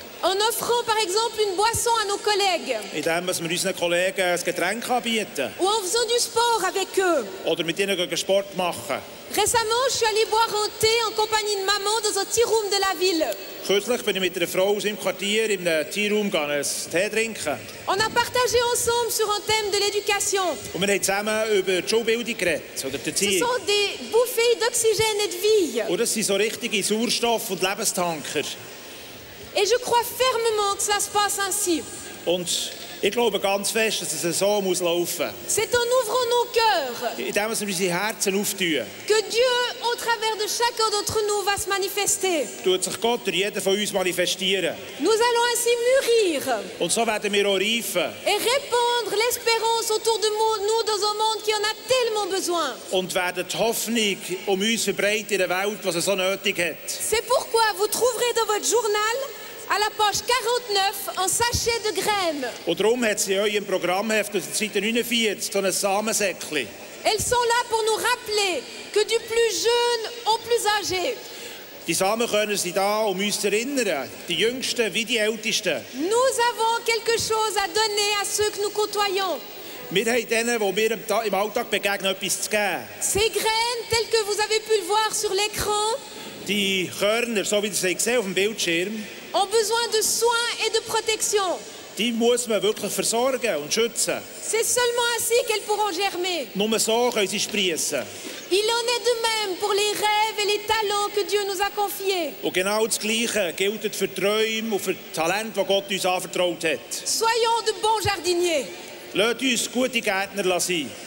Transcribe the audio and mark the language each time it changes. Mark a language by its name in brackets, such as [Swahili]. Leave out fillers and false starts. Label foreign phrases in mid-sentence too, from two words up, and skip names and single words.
[French] En offrant par exemple une boisson à nos collègues. [German] Indem wir unseren Kollegen ein Getränk anbieten. [French] Ou en faisant du sport avec eux. [German] Oder mit ihnen Sport machen. [French] Récemment, je suis allée boire un thé en compagnie de maman dans un tea room de la ville. [German] Kürzlich bin ich mit einer Frau aus dem Quartier in einem Teeroom einen Tee trinken. [French] On a partagé ensemble sur un thème de l'éducation. [German] Und wir haben zusammen über die Schulbildung geredet, oder die [French] Ce [German] Erziehung. [French] sont des bouffées d'oxygène et de vie. [German] Und das sind so richtige Sauerstoff- und Lebenstanker. [French] Et je crois fermement que cela se passe ainsi. [German] Und ich glaube ganz fest, dass es so muss laufen. [French] C'est en ouvrant nos cœurs [German] Indem wir unsere Herzen auftun, [French] que Dieu, au travers de chacun d'entre nous, va se manifester. [German] tut sich Gott durch jeden von uns manifestieren. [French] Nous allons ainsi mûrir [German] Und so werden wir auch reifen [French] et répandre l'espérance autour de nous dans un monde qui en a tellement besoin. [German] und werden die Hoffnung um uns verbreiten in der Welt, was es so nötig hat. [French] C'est pourquoi vous trouverez dans votre journal, à la page 49, un sachet de graines. [German] Und darum hat sie in eurem Programmheft auf der Seite 49 so ein Samensäckchen. [French] Elles sont là pour nous rappeler que du plus jeune au plus âgé, [German] Die Samenkörner sind da, um uns zu erinnern, die Jüngsten wie die Ältesten. [French] nous avons quelque chose à donner à ceux que nous côtoyons. [German] Wir haben denen, die wir im Alltag begegnen, etwas zu geben. [French] Ces graines, telles que vous avez pu le voir sur l'écran, [German] Die Körner, so wie ihr sie gesehen auf dem Bildschirm, [French] ont besoin de soins et de protection. [German] die muss man wirklich versorgen und schützen. [French] C'est seulement ainsi qu'elles pourront germer. [German] Nur so können sie sprießen. [French] Il en est de même pour les rêves et les talents que Dieu nous a confiés. [German] Und genau das Gleiche gilt für die Träume und für die Talente, die Gott uns anvertraut hat. [French] Soyons de bons jardiniers. [German] Lasst uns gute Gärtner sein.